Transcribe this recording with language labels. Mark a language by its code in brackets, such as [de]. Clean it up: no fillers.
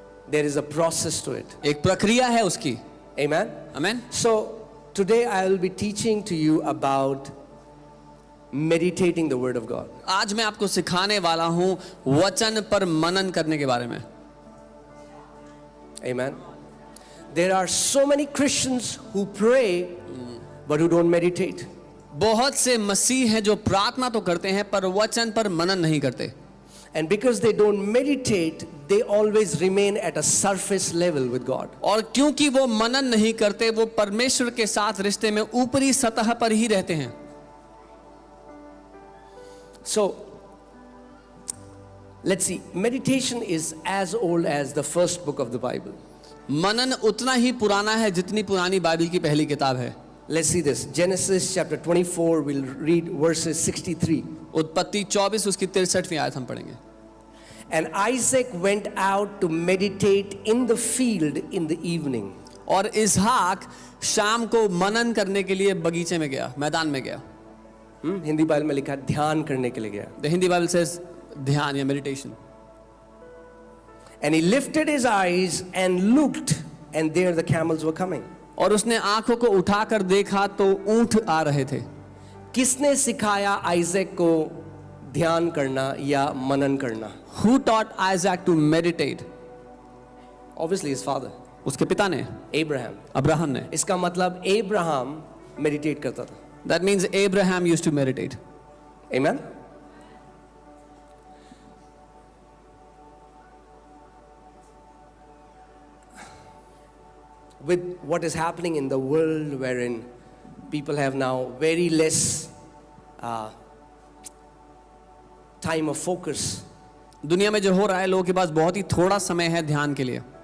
[en] There is a process to it. [hi] एक प्रक्रिया है उसकी। [en] Amen. [hi] Amen. [en] So today I will be teaching to you about meditating the word of God. [hi] आज मैं आपको सिखाने वाला हूं वचन पर मनन करने के बारे में। [en] Amen. There are so many Christians who pray but who don't meditate. [hi] बहुत से मसीह हैं जो प्रार्थना तो करते हैं पर वचन पर मनन नहीं करते। [en] And because they don't meditate, they always remain at a surface level with God. [hi] और क्योंकि वो मनन नहीं करते, वो परमेश्वर के साथ रिश्ते में ऊपरी सतह पर ही रहते हैं। [en] So let's see, meditation is as old as the first book of the Bible. [hi] मनन उतना ही पुराना है जितनी पुरानी बाइबल की पहली किताब है। [en] Let's see this. Genesis chapter 24, we'll read verses 63. [hi] उत्पत्ति 24 उसकी 63वीं आयत हम पढ़ेंगे। [en] And Isaac went out to meditate in the field in the evening. [hi] और इसहाक शाम को मनन करने के लिए बगीचे में गया, मैदान में गया। हिंदी बाइबल में लिखा है ध्यान करने के लिए गया। [en] The Hindi Bible says [hi] ध्यान या [en] meditation. And he lifted his eyes and looked, and there the camels were coming. [hi] और उसने आंखों को उठाकर देखा तो ऊंट आ रहे थे। किसने सिखाया आइजैक को ध्यान करना या मनन करना? [en] Who taught Isaac to meditate? Obviously his father, [hi] उसके पिता ने, [en] Abraham. [hi] अब्राहम ने. इसका मतलब Abraham मेडिटेट करता था. [en] That means Abraham used to meditate. Amen. With what is happening in the world, wherein people have now very less time of focus, [hi] दुनिया में जो हो रहा है, लोगों के पास बहुत ही थोड़ा समय है ध्यान के लिए.